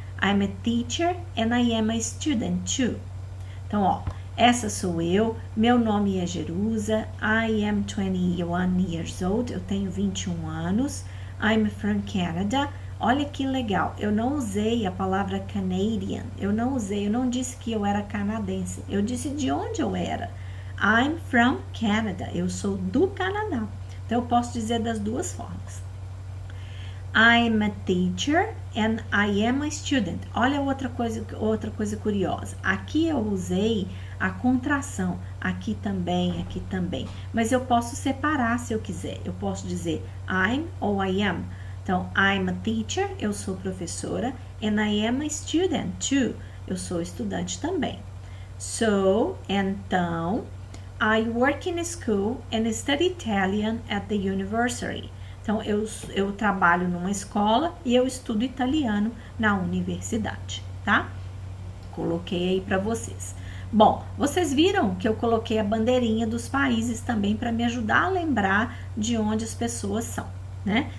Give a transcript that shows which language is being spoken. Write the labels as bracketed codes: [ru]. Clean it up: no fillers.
[en] I'm a teacher and I am a student too. [pt] Então, ó, essa sou eu, meu nome é Jerusa, [en] I am 21 years old, [pt] eu tenho 21 anos, [en] I'm from Canada. [pt] Olha que legal, eu não usei a palavra Canadian, eu não disse que eu era canadense, eu disse de onde eu era. [en] I'm from Canada, [pt] eu sou do Canadá. Então, eu posso dizer das duas formas. [en] I'm a teacher and I am a student. [pt] Olha outra coisa curiosa. Aqui eu usei a contração, aqui também. Mas eu posso separar se eu quiser. Eu posso dizer I'm ou I am. Então, [en] I'm a teacher, [pt] eu sou professora, [en] and I am a student too. [pt] Eu sou estudante também. [en] So, [pt] então, [en] I work in school and study Italian at the university. [pt] Então, eu trabalho numa escola e eu estudo italiano na universidade, tá? Coloquei aí para vocês. Bom, vocês viram que eu coloquei a bandeirinha dos países também para me ajudar a lembrar de onde as pessoas são, né?